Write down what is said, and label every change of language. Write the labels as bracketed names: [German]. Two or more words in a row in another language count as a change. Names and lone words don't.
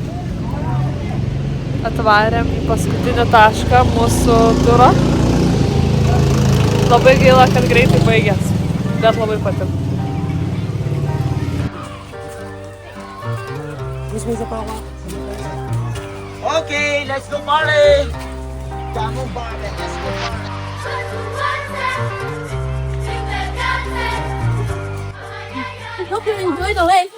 [Lithuanian] Atvarėm į paskutinį tašką mūsų turo. Labai gaila, kad greitai baigės, bet labai patiko. [English] Okay, let's go party! Come on, Barbie, let's go party! I hope you enjoy the lake.